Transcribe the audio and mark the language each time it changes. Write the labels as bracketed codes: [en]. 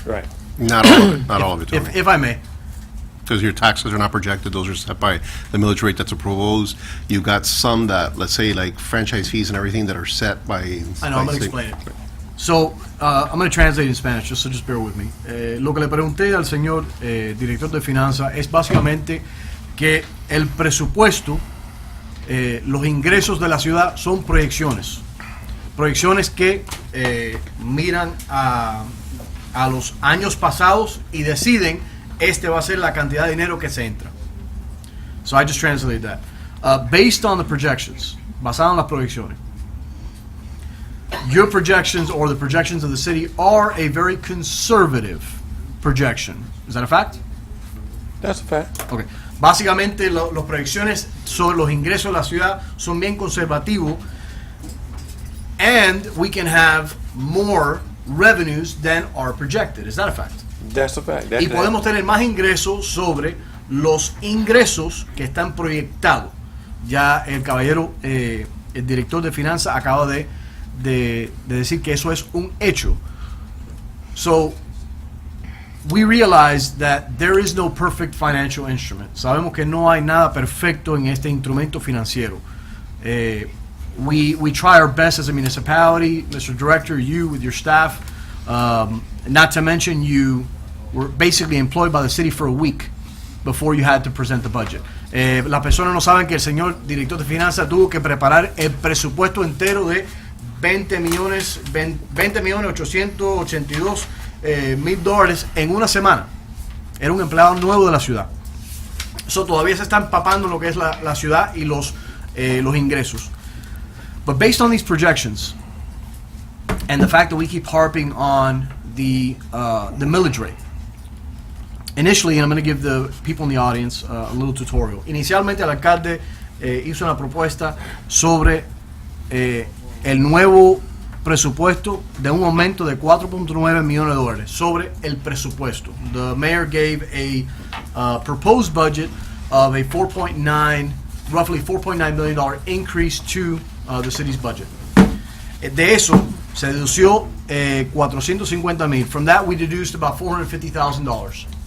[en] Right. Not all of it, not all of it, Tony. If I may. Because your taxes are not projected, those are set by the millage rate that's proposed. You've got some that, let's say, like franchise fees and everything that are set by. I know, I'm going to explain it. So, I'm going to translate in Spanish, so just bear with me. [es] Lo que le pregunté al señor director de finanzas es básicamente que el presupuesto, los ingresos de la ciudad son proyecciones. proyecciones que miran a los años pasados y deciden este va a ser la cantidad de dinero que se entra. [en] So I just translated that. Based on the projections, [es] basado en las proyecciones, [en] your projections or the projections of the city are a very conservative projection. Is that a fact? That's a fact. Okay. [es] Básicamente las proyecciones sobre los ingresos de la ciudad son bien conservativos, [en] and we can have more revenues than are projected. Is that a fact? That's a fact. [es] Y podemos tener más ingresos sobre los ingresos que están proyectados. Ya el caballero, el director de finanzas, acaba de decir que eso es un hecho. [en] So, we realize that there is no perfect financial instrument. [es] Sabemos que no hay nada perfecto en este instrumento financiero. [en] We try our best as a municipality, Mr. Director, you with your staff. Not to mention you were basically employed by the city for a week before you had to present the budget. [es] Las personas no saben que el señor director de finanzas tuvo que preparar el presupuesto entero de 20 millones 882 mil dólares en una semana. Era un empleado nuevo de la ciudad. So, todavía se está empapando lo que es la ciudad y los ingresos. [en] But based on these projections and the fact that we keep harping on the millage rate, initially, and I'm going to give the people in the audience a little tutorial. [es] Inicialmente, el alcalde hizo una propuesta sobre el nuevo presupuesto de un aumento de 4.9 millones de dólares sobre el presupuesto. [en] The mayor gave a proposed budget of a roughly $4.9 million increase to the city's budget. [es] De eso se dedució 450,000. [en] From that, we deduced about $450,000.